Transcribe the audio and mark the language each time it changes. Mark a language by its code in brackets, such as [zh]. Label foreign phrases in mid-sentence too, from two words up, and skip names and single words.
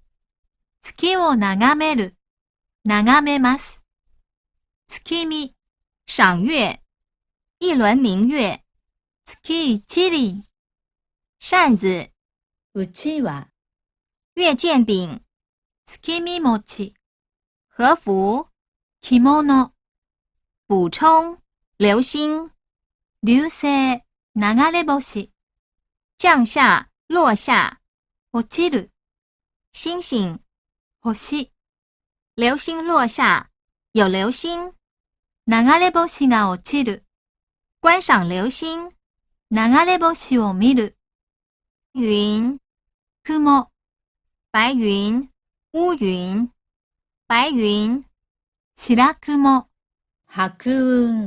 [ja] 月を眺める。眺めます。月見。 [zh] 賞月。一輪明月。 [ja] 月一輪。 [zh] 扇子。 [ja] うちわ。 [zh] 月見餅。 [ja] 月見餅。 [zh] 和服。 [ja] 着物。 [zh] 補充。流星。 [ja] 流星。流れ星。 [zh] 降下、落下。 [ja] 落ちる。 [zh] 星星。 [ja] 星。 [zh] 流星落下。有流星。 [ja] 流れ星が落ちる。 [zh] 觀賞流星。 [ja] 流れ星を見る。 [zh] 雲。 [ja] 雲。 [zh] 白雲。烏雲。白雲。 [ja] 白雲。白雲。